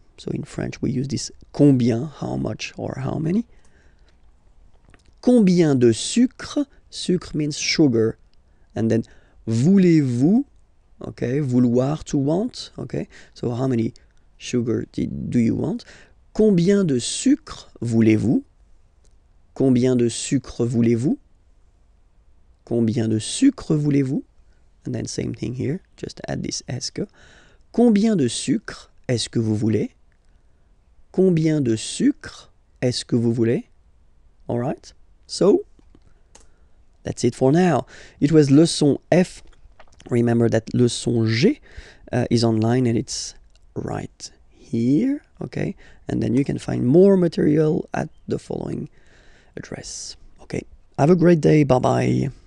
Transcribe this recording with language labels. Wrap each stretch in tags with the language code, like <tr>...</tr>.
<en>So in French we use this combien, how much or how many.</en> <fr>Combien de sucre? Sucre</fr> <en>means sugar. And then</en> <fr>voulez-vous?</fr> <en>Okay, vouloir, to want. Okay, so how many sugar do you want?</en> <fr>Combien de sucre voulez-vous? Combien de sucre voulez-vous? Combien de sucre voulez-vous?</fr> <en>And then same thing here, just add this est-ce que.</en> <fr>Combien de sucre est-ce que vous voulez? Combien de sucre est-ce que vous voulez?</fr> <en>All right, so that's it for now. It was leçon F. Remember that leçon G is online and it's right here, okay? And then you can find more material at the following address. Okay, have a great day, bye-bye.</en>